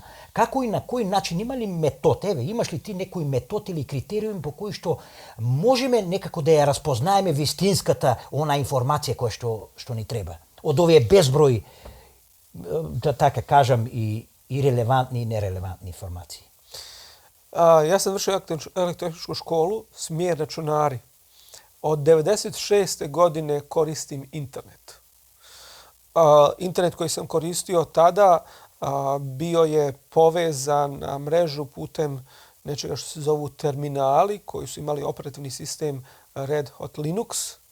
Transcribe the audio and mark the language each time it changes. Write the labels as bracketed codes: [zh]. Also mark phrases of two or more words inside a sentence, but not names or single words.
[mk] Како и на кој начин, има ли метод? Еве, имаш ли ти некој метод или критериум по кој што можеме некако да ја разпознаеме вистинската она информација која што ни треба? Од овие безброј, да така кажам, и релевантни и нерелевантни информации. [bs] Ja sam vršio elektrotehničku školu, smjer računari. Od 96. godine koristim internet. Internet koji sam koristio tada bio je povezan na mrežu putem nečega što se zovu terminali, koji su imali operativni sistem Red Hat Linux.